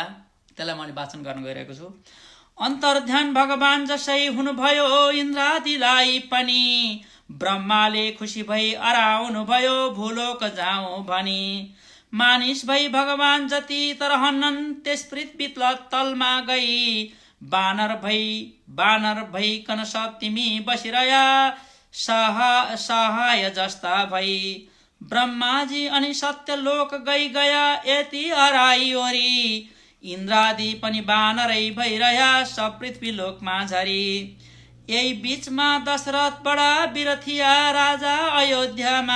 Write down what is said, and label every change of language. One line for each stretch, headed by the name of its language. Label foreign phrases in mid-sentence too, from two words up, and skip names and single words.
Nepali: त्यसलाई मैले वाचन गर्न गइरहेको छु। अन्तर्ध्यान भगवान जसै हुनुभयो इन्द्रादिलाई पनि। ब्रह्माले खुसी भई अराउनु भयो भूलोक जाउँ भनी। मानिस भई भगवान जति तर हन्नन् त्यस पृथ्वी तलमा गई। बानर भइकन सब तिमी बसिरया सहाय जस्ता भई। ब्रह्माजी अनि सत्यलोक गया यति हराई ओरी। इन्द्रादि पनि बानरै भइरह्या सब पृथ्वी लोकमा झरी। यही बीचमा दशरथ बडा वीर थिया राजा अयोध्यामा।